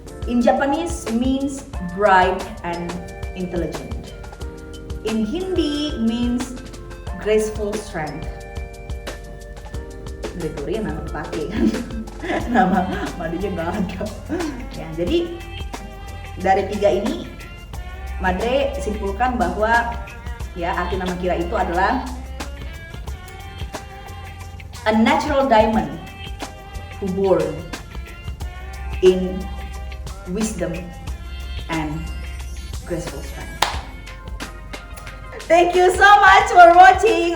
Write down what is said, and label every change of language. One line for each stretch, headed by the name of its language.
English: In Japanese means bright and intelligent. In Hindi means graceful strength.
Indonesian: Gregory yang nama dipakai kan, nama Madre nggak ada. Ya, jadi dari tiga ini Madre simpulkan bahwa ya arti nama Kira itu adalah
English: a natural diamond who born in wisdom and graceful strength. Thank you so much for watching.